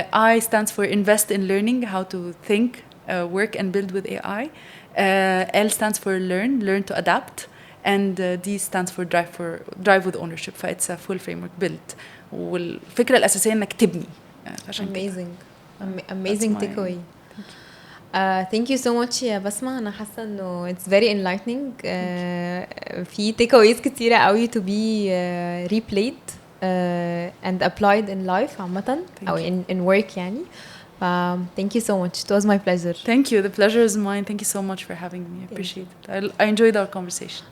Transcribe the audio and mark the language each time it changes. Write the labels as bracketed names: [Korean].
[English] I stands for invest in learning how to think, work and build with AI. L stands for learn to adapt. And D stands for drive with ownership. فإتس a full framework built. [Arabic] والفكرة الأساسية إنك تبني. [English] amazing amazing takeaway. thank you so much يا بسمة. [Arabic] أنا حاسة إنه it's very enlightening. [English] في takeaways كتيرة قوي to be replayed and applied in life عامة أو in work يعني. Thank you so much. It was my pleasure. Thank you. The pleasure is mine. Thank you so much for having me. I appreciate it. I enjoyed our conversation.